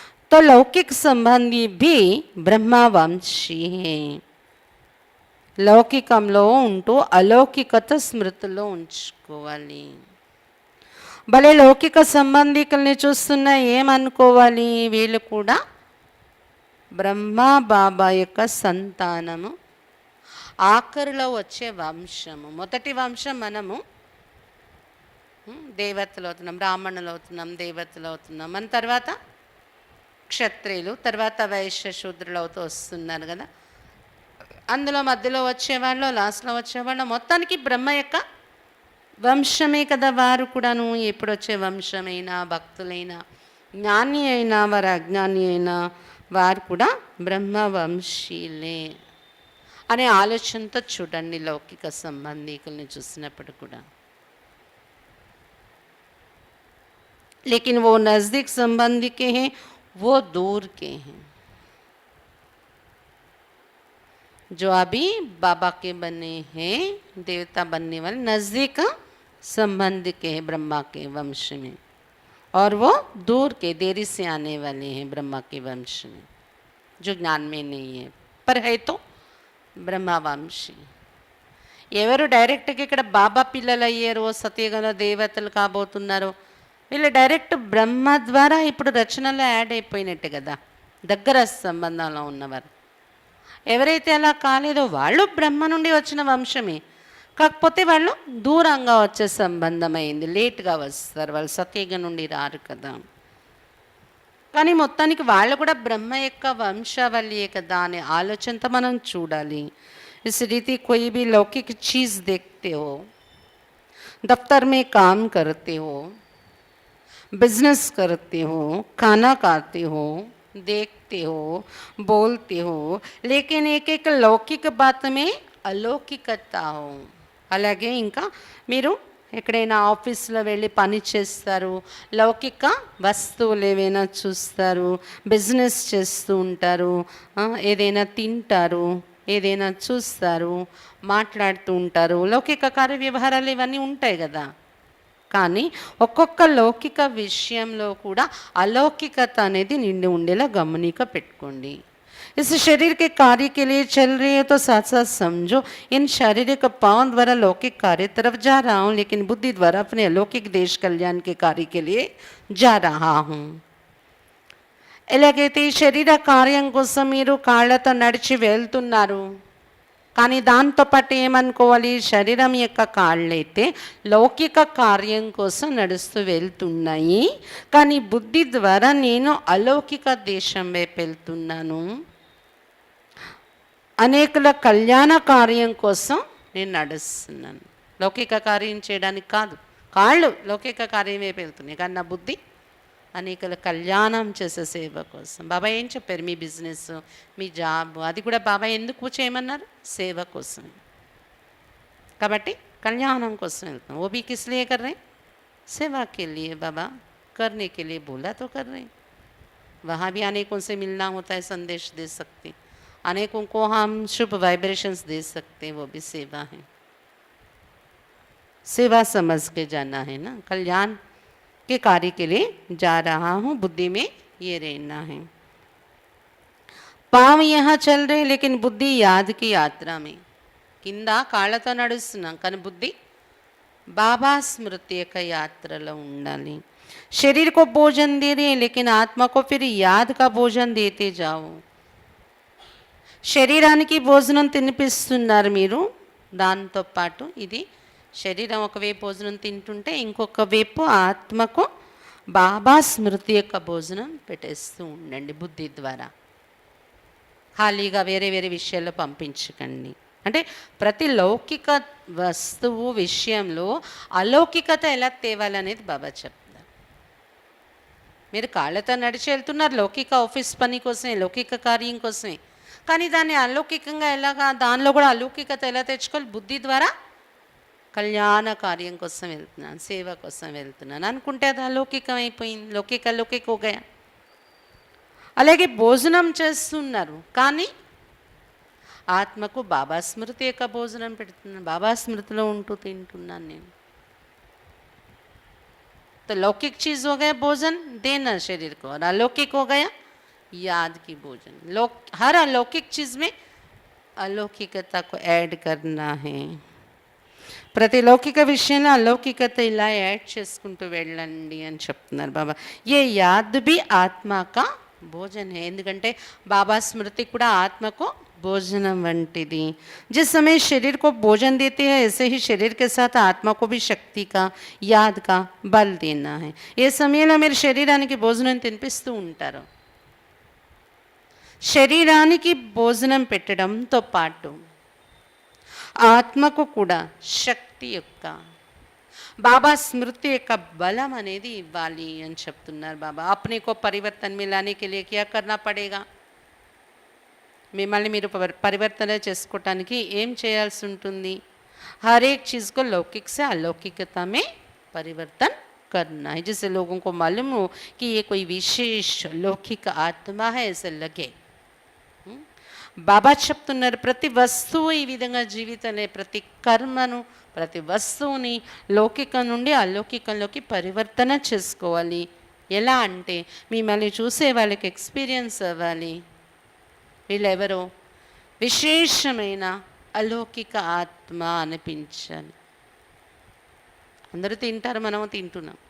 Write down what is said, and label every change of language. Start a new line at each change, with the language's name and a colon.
Hindi: तो लौकिक संबंधी भी ब्रह्मा वंशी है.
Telugu: లౌకికంలో ఉంటూ అలౌకికత స్మృతిలో ఉంచుకోవాలి. భలే లౌకిక సంబంధికుల్ని చూస్తున్నా ఏమనుకోవాలి? వీళ్ళు కూడా బ్రహ్మ బాబా యొక్క సంతానము, ఆఖరిలో వచ్చే వంశము. మొదటి వంశం మనము దేవతలు అవుతున్నాం, బ్రాహ్మణులు అవుతున్నాం, దేవతలు అవుతున్నాం. మన తర్వాత క్షత్రియులు, తర్వాత వైశ్య శూద్రులు అవుతూ వస్తున్నారు కదా. అందులో మధ్యలో వచ్చేవాళ్ళు, లాస్ట్లో వచ్చేవాళ్ళు, మొత్తానికి బ్రహ్మ యొక్క వంశమే కదా వారు కూడాను. ఎప్పుడు వచ్చే వంశమైనా, భక్తులైనా, జ్ఞాని అయినా, వారు అజ్ఞాని అయినా, వారు కూడా బ్రహ్మ వంశీలే అనే ఆలోచనతో చూడండి లౌకిక సంబంధికుల్ని చూసినప్పుడు కూడా.
Hindi: लेकिन वो नज़दीक संबंधी के हैं, वो दूर के हैं. जो अभी बाबा के बने हैं, देवता बनने वाले नज़दीक संबंध के हैं ब्रह्मा के वंश में, और वो दूर के देरी से आने वाले हैं ब्रह्मा के वंश में, जो ज्ञान में नहीं है पर है तो ब्रह्मा वंशी.
Telugu: ఎవరు డైరెక్ట్గా ఇక్కడ బాబా పిల్లలు అయ్యారో, సత్యగల దేవతలు కాబోతున్నారో వీళ్ళు డైరెక్ట్ బ్రహ్మ ద్వారా ఇప్పుడు రచనలో యాడ్ అయిపోయినట్టే కదా, దగ్గర సంబంధంలో ఉన్నవారు. ఎవరైతే అలా కాలేదో వాళ్ళు బ్రహ్మ నుండి వచ్చిన వంశమే, కాకపోతే వాళ్ళు దూరంగా వచ్చే సంబంధం అయింది, లేట్గా వస్తారు, వాళ్ళు సత్యయుగం నుండి రారు కదా. కానీ మొత్తానికి వాళ్ళు కూడా బ్రహ్మ యొక్క వంశావళియే కదా అనే ఆలోచనతో మనం చూడాలి.
Hindi: इस रीति कोई भी लौकिक चीज़ देखते हो, दफ्तर में काम करते हो, बिजनेस करते हो, खाना खाते हो, देखते हो, बोलते हो, लेकिन एक एक लौकिक बात में अलौकिकता हो.
Telugu: అలాగే ఇంకా మీరు ఎక్కడైనా ఆఫీస్లో వెళ్ళి పని చేస్తారు, లౌకిక వస్తువులు ఏవైనా చూస్తారు, బిజినెస్ చేస్తూ ఉంటారు, ఏదైనా తింటారు, ఏదైనా చూస్తారు, మాట్లాడుతూ ఉంటారు, లౌకిక కార్య వ్యవహారాలు ఇవన్నీ ఉంటాయి కదా. కానీ ఒక్కొక్క లౌకిక విషయంలో కూడా అలౌకికత అనేది నిండి ఉండేలా గమనిక పెట్టుకోండి.
Hindi: इस शरीर के कार्य के लिए चल रही है तो साथ साथ समझो इन शारीरिक पांव द्वारा लौकिक कार्य तरफ जा रहा हूँ, लेकिन बुद्धि द्वारा अपने अलौकिक देश कल्याण के कार्य के लिए जा रहा हूँ.
Telugu: ఎలాగైతే ఈ శరీర కార్యం కోసం మీరు కాళ్ళతో నడిచి వెళ్తున్నారు, కానీ దాంతోపాటు ఏమనుకోవాలి, శరీరం యొక్క కాళ్ళైతే లౌకిక కార్యం కోసం నడుస్తూ వెళ్తున్నాయి, కానీ బుద్ధి ద్వారా నేను అలౌకిక దేశం వైపు వెళ్తున్నాను, అనేకుల కళ్యాణ కార్యం కోసం నేను నడుస్తున్నాను. లౌకిక కార్యం చేయడానికి కాదు, కాళ్ళు లౌకిక కార్యం వైపు వెళ్తున్నాయి, కానీ నా బుద్ధి అనేకల కళ్యాణం చేసే సేవ కోసం. బాబా ఏం చెప్పారు, మీ బిజినెస్, మీ జాబ్, అది కూడా బాబా ఎందుకు చేయమన్నారు, సేవ కోసం. కాబట్టి కళ్యాణం కోసం వెళ్తాం.
Hindi: वो भी किस लिए कर रहे हैं, सेवा के लिए. बाबा करने के लिए बोला तो कर रहे हैं. वहाँ भी अनेकों से मिलना होता है, संदेश दे सकते, अनेकों को हम शुभ वाइब्रेशंस दे सकते हैं, वो भी सेवा है. सेवा समझ के जाना है ना, कल्याण के कार्य के लिए जा रहा हूँ, बुद्धि में ये रहना है. पाँव यहाँ चल रहे लेकिन बुद्धि याद की यात्रा में.
Telugu: కింద కాళ్ళతో నడుస్తున్నాం, కానీ బుద్ధి బాబా స్మృతి యొక్క యాత్రలో ఉండాలి.
Hindi: शरीर को भोजन दे रहे लेकिन आत्मा को फिर याद का भोजन देते जाओ.
Telugu: శరీరానికి భోజనం తినిపిస్తున్నారు మీరు, దాంతోపాటు ఇది శరీరం ఒకవైపు భోజనం తింటుంటే ఇంకొక వైపు ఆత్మకు బాబా స్మృతి యొక్క భోజనం పెట్టేస్తూ ఉండండి బుద్ధి ద్వారా. ఖాళీగా వేరే వేరే విషయాల్లో పంపించకండి. అంటే ప్రతి లౌకిక వస్తువు విషయంలో అలౌకికత ఎలా తేవాలనేది బాబా చెప్తారు. మీరు కాళ్ళతో నడిచి వెళ్తున్నారు లౌకిక ఆఫీస్ పని కోసమే, లౌకిక కార్యం కోసమే, కానీ దాన్ని అలౌకికంగా ఎలాగా, దానిలో కూడా అలౌకికత ఎలా తెచ్చుకోవాలి, బుద్ధి ద్వారా కళ్యాణ కార్యం కోసం వెళ్తున్నాను, సేవ కోసం వెళ్తున్నాను అనుకుంటే అది అలౌకికం అయిపోయింది,
Hindi: లౌకిక హోగయా.
Telugu: అలాగే భోజనం చేస్తున్నారు, కానీ ఆత్మకు బాబా స్మృతి యొక్క భోజనం పెడుతున్నాను, బాబా స్మృతిలో ఉంటూ తింటున్నాను నేను.
Hindi: तो लौकिक चीज़ हो गया भोजन देना शरीर को, और अलौकिक हो गया याद की भोजन. हर अलौकिक चीज़ में अलौकिकता को ऐड करना है.
Telugu: ప్రతి లౌకిక విషయంలో అలౌకికత ఇలా యాడ్ చేసుకుంటూ వెళ్ళండి అని చెప్తున్నారు బాబా.
Hindi: ఏ యాద్ బి ఆత్మక భోజన్ హే,
Telugu: ఎందుకంటే బాబా స్మృతి కూడా ఆత్మకు భోజనం వంటిది.
Hindi: जिस समय शरीर को भोजन देते हैं ऐसे ही शरीर के साथ आत्मा को भी शक्ति का, याद का बल देना है.
Telugu: ఏ సమయంలో మీరు శరీరానికి భోజనం తినిపిస్తూ ఉంటారు, శరీరానికి భోజనం పెట్టడంతో పాటు ఆత్మకు కూడా శక్తి యొక్క, బాబా స్మృతి యొక్క బలం అనేది ఇవ్వాలి అని చెప్తున్నారు బాబా.
Hindi: अपने को परिवर्तन में लाने के लिए क्या करना पड़ेगा,
Telugu: మిమ్మల్ని మీరు పరివర్తన చేసుకోవటానికి ఏం చేయాల్సి ఉంటుంది,
Hindi: हर एक चीज़ को लौकिक से अलौकिकता में परिवर्तन करना है, जिससे लोगों को मालूम हो कि ये कोई विशेष लौकिक आत्मा है ऐसे लगे.
Telugu: బాబా చెప్తున్నారు ప్రతి వస్తువు ఈ విధంగా జీవితంలో ప్రతి కర్మను, ప్రతి వస్తువుని లౌకికం నుండి అలౌకికంలోకి పరివర్తన చేసుకోవాలి. ఎలా అంటే మిమ్మల్ని చూసే వాళ్ళకి ఎక్స్పీరియన్స్ అవ్వాలి, వీళ్ళెవరో విశేషమైన అలౌకిక ఆత్మ అనిపించాలి. అందరూ తింటారు, మనము తింటున్నాం,